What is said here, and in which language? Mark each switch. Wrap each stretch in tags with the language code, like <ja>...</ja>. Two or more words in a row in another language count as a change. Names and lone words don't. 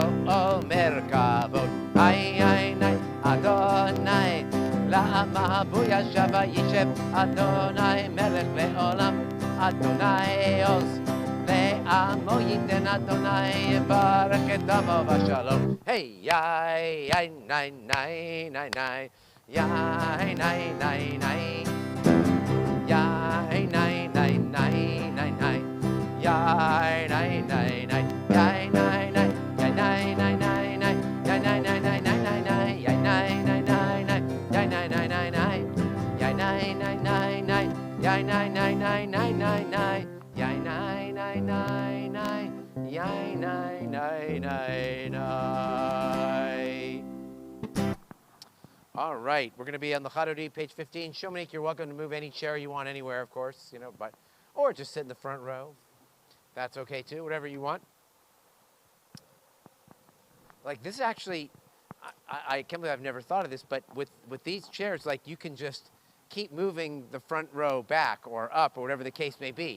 <he>מרכבות איי איי איי אדוני למה בו ישב וישב אדוני מלך לעולם אדוני עוז לעמו ייתן אדוני יברך את עמו בשלום היי יאי יאי ניי ניי ניי ניי יאי ניי ניי ניי יאי ניי ניי ניי ניי ניי יאי ניי ניי ניי יאי ניי ניי יאי ניי ניי ניי ניי יאי ניי ניי ניי ניי ניי יאי ניי ניי ניי ניי yai nai nai nai nai yai nai nai nai nai yai nai nai nai nai nai nai yai nai nai nai nai yai nai nai nai nai.</he> <en>All right, we're going to be on the Chadodi, page 15. Shomanik, you're welcome to move any chair you want anywhere, of course, you know, but or just sit in the front row. That's okay too, whatever you want. Like this actually, I can't believe I've never thought of this, but with these chairs, like you can just keep moving the front row back or up or whatever the case may be.</en>